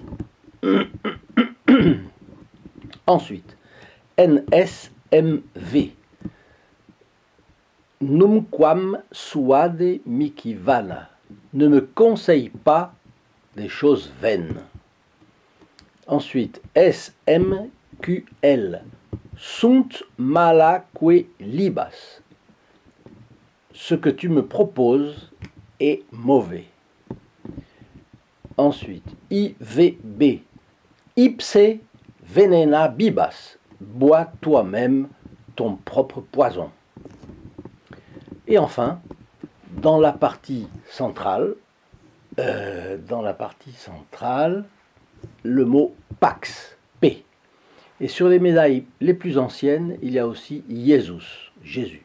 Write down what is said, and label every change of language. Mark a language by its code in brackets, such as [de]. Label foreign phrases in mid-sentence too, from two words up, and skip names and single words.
[fr] Ensuite, [la] NSMV, Numquam suade mihi vana, [fr] ne me conseille pas des choses vaines. Ensuite, [la] SMQL, sunt malaque libas, [fr] ce que tu me proposes est mauvais. Ensuite, [la] IVB, ipse venena bibas, [fr] bois toi-même ton propre poison. Et enfin, dans la partie centrale, le mot Pax, P. Et sur les médailles les plus anciennes, il y a aussi Jesus, Jésus.